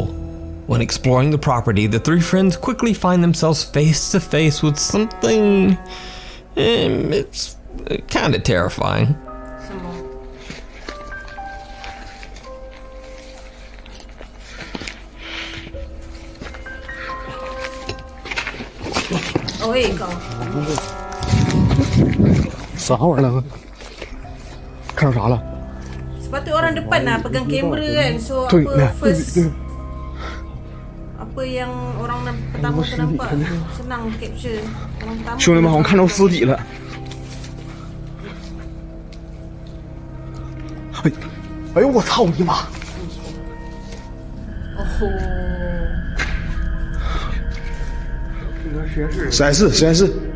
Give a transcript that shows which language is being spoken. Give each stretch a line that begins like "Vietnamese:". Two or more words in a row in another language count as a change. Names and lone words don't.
English: When exploring the property, the three friends quickly find themselves face to face with something. It's kind of terrifying. Oh, wait,
Malay: kau.
Chinese: 啥玩意儿？看着啥了？
Malay: Sepatutnya orang depan lah pegang kamera kan. So Tuh, apa nah, first tuh. apa yang orang pertama tu nampak senang capture. Orang pertama
Chinese: 兄弟们，好像看到尸体了。哎呦我操你妈！ Oh. 实验室。